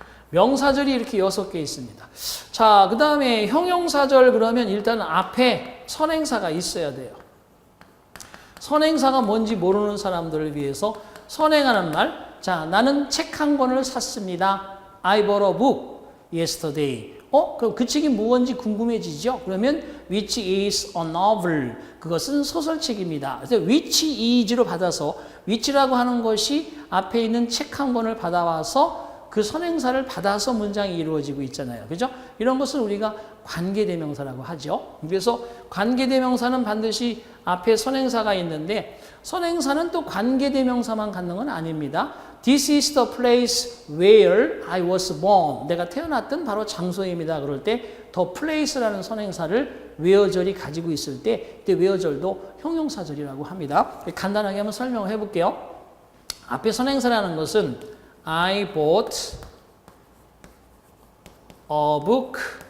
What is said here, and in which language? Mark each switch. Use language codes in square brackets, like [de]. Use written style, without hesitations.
[ko] 명사절이 이렇게 6개 있습니다. 자, 그 다음에 형용사절 그러면 일단 앞에 선행사가 있어야 돼요. 선행사가 뭔지 모르는 사람들을 위해서 선행하는 말. 자, 나는 책 한 권을 샀습니다. [en] I bought a book yesterday. [ko] 그럼 그 책이 무엇인지 궁금해지죠? [en] 그러면 which is a novel. [ko] 그것은 소설책입니다. 그래서 which is로 받아서 which라고 하는 것이 앞에 있는 책 한 권을 받아와서 그 선행사를 받아서 문장이 이루어지고 있잖아요. 그죠? 이런 것을 우리가 관계대명사라고 하죠. 그래서 관계대명사는 반드시 앞에 선행사가 있는데 선행사는 또 관계대명사만 갖는 건 아닙니다. [en] This is the place where I was born. [ko] 내가 태어났던 바로 장소입니다. 그럴 때 the place라는 선행사를 where절이 가지고 있을 때 그때 where절도 형용사절이라고 합니다. 간단하게 한번 설명을 해볼게요. 앞에 선행사라는 것은 [en] I bought a book.